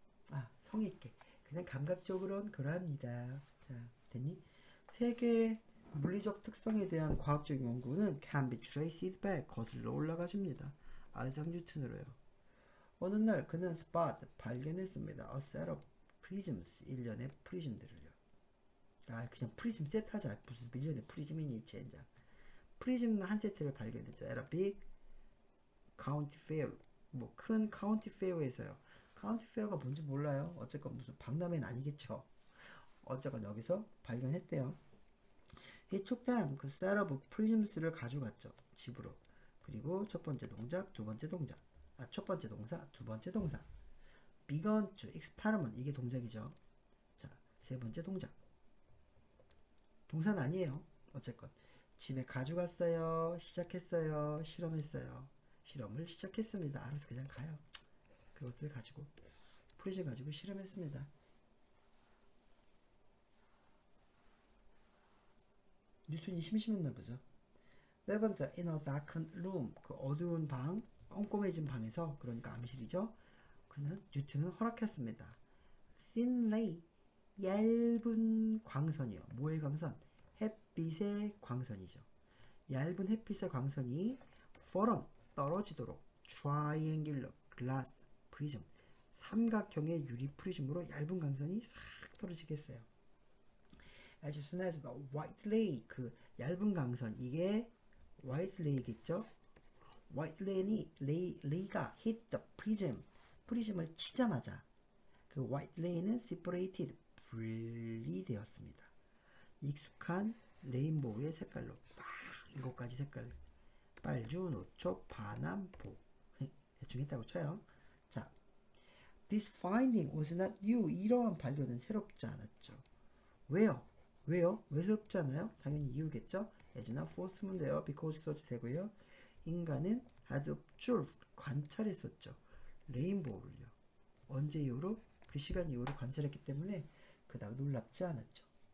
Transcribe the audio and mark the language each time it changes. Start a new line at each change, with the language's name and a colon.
Korean: 아, 성의 있게. 그냥 감각적으로는 그러합니다. 자, 됐니? 색의 물리적 특성에 대한 과학적 연구는
English: can be traced back
Korean: 거슬러 올라가십니다. 아이작 뉴턴으로요. 어느 날 그는 spot 발견했습니다.
English: A set of prisms
Korean: 일련의 프리즘들을요. 아, 그냥 프리즘 세트 하자. 무슨 밀리언의 프리즘이니 젠장. 프리즘 한 세트를 발견했죠.
English: At a big county fair.
Korean: 뭐 큰 카운티 페어에서요. 카운티 페어가 뭔지 몰라요. 어쨌건 무슨 박람회는 아니겠죠. 어쨌건 여기서 발견했대요.
English: He took them 그 set of prisms를
Korean: 가져갔죠. 집으로. 그리고 첫 번째 동작, 두 번째 동작. 아, 첫 번째 동사, 두 번째 동사.
English: began to experiment
Korean: 이게 동작이죠. 자, 세 번째 동작. 동사는 아니에요. 어쨌건 집에 가져갔어요. 시작했어요. 실험했어요. 실험을 시작했습니다. 알아서 그냥 가요. 그것들 가지고 프리즘 가지고 실험했습니다. 뉴턴이 심심했나 보죠. 네 번째,
English: in a darkened room.
Korean: 그 어두운 방, 꼼꼼해진 방에서, 그러니까 암실이죠. 뉴턴은 허락했습니다.
English: thin ray,
Korean: 얇은 광선이요. 뭐의 광선? 햇빛의 광선이죠. 얇은 햇빛의 광선이 fallen, 떨어지도록
English: triangular glass prism,
Korean: 삼각형의 유리 프리즘으로 얇은 광선이 싹 떨어지게 했어요.
English: as soon as the white ray,
Korean: 그 얇은 광선, 이게
English: white ray겠죠? white ray가 hit the prism,
Korean: 프리즘을 치자마자 그
English: white ray는 separated,
Korean: 분리되었습니다. 익숙한 레인보우의 색깔로 딱 7가지 색깔, 빨주, 노초, 파남, 보, 대충 했다고 쳐요.
English: 자, this finding was not new.
Korean: 이러한 발견은 새롭지 않았죠. 왜요? 왜 새롭지 않아요? 당연히 이유겠죠. as나 force면 돼요. because 써도 되고요. 인간은
English: had observed,
Korean: 관찰했었죠. 레인보우를요. 언제 이후로? 그 시간 이후로 관찰했기 때문에 그닥 놀랍지 않았죠.